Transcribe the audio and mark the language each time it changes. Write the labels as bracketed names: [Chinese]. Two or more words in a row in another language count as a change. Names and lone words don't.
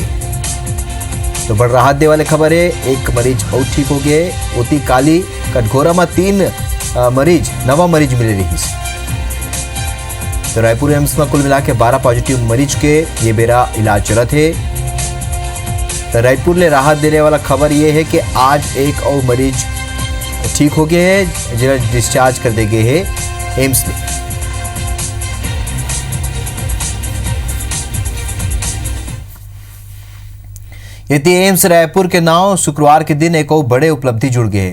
[Chhattisgarhi] तो बड़ राहत दे वाले खबर है, एक मरीज और ठीक हो गए। ओती काली कटघोरा में 3 नवा मरीज मिले रही। तो रायपुर एम्स में कुल मिला के 12 पॉजिटिव मरीज के ये बेरा इलाज चलत है। तो रायपुर ले राहत देने वाला खबर ये है कि आज एक और मरीज ठीक हो गए हैं, जिन्हें डिस्चार्ज कर दे गए हैं एम्स में। यदि एम्स रायपुर के नाम शुक्रवार के दिन एक और बड़े उपलब्धि जुड़ गए।